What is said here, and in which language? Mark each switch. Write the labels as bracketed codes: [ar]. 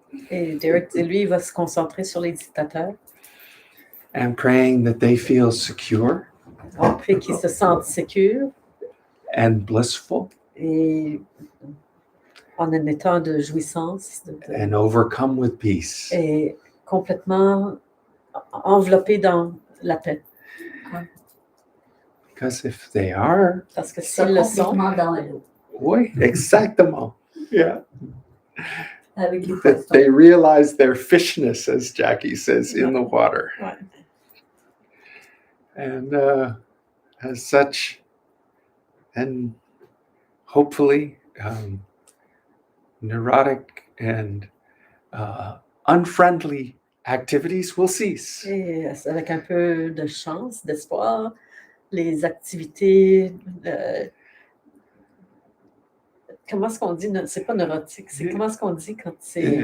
[fr] Et Derek, lui, il va se concentrer sur les dictateurs. [en] and praying that they feel secure [fr] On prie qu'ils se sentent sécures [en] and blissful [fr] et en un état de jouissance [en] and overcome with peace. [fr] et complètement enveloppés dans la paix. [en] Because if they are, [fr] Parce que Ils sont s'ils le sont, complètement dans l'eau. oui, exactement. [en] Yeah. [fr] Avec les [en] That [fr] poissons. [en] they realize their fishness, as Jackie says, in the water. [fr] Ouais. [en] And as such, and hopefully neurotic and unfriendly activities will cease. [fr] Et avec un peu de chance, d'espoir, les activités, comment est-ce qu'on dit, c'est pas neurotique, c'est comment est-ce qu'on dit quand c'est